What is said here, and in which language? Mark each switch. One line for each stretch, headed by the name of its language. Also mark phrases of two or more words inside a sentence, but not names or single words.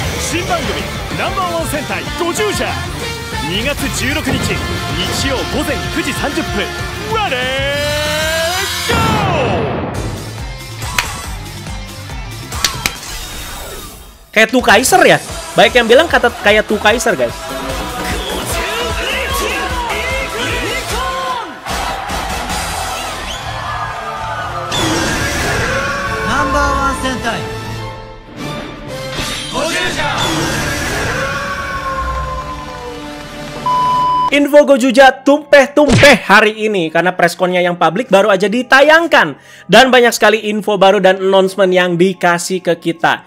Japanese: 新番組ナンバーワン戦隊50じゃ2月16日日曜午前9時30分レディーゴー
Indonesian: Kayak Tu Kaiser ya? Baik yang bilang kata kayak Tu Kaiser guys. Number one Sentai Info Gojuja tumpeh-tumpeh hari ini karena preskonnya yang publik baru aja ditayangkan. Dan banyak sekali info baru dan announcement yang dikasih ke kita.